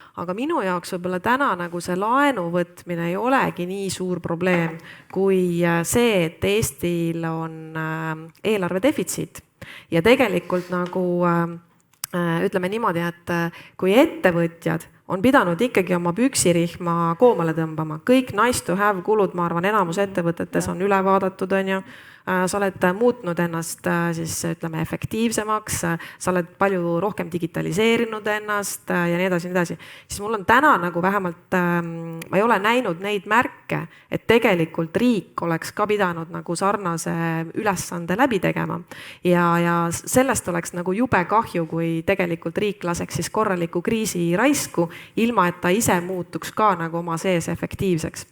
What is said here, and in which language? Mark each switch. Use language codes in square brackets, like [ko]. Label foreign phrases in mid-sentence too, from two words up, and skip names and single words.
[et] aga minu jaoks võib-olla täna nagu see laenu võtmine ei olegi nii suur probleem kui see, et Eestil on eelarve defitsiit ja tegelikult nagu ütleme niimoodi, et kui ettevõtjad on pidanud ikkagi oma püksirihma koomale tõmbama, kõik [en] nice to have [et] kulud, ma arvan, enamus ettevõtetes on üle vaadatud, on ju. Sa oled muutnud ennast siis ütleme efektiivsemaks, sa oled palju rohkem digitaliseerinud ennast ja nii edasi, siis mul on täna nagu vähemalt, ma ei ole näinud neid märke, et tegelikult riik oleks ka pidanud nagu sarnase ülesande läbi tegema ja sellest oleks nagu jube kahju, kui tegelikult riik laseks siis korraliku kriisi raisku, ilma et ta ise muutuks ka nagu oma sees efektiivseks.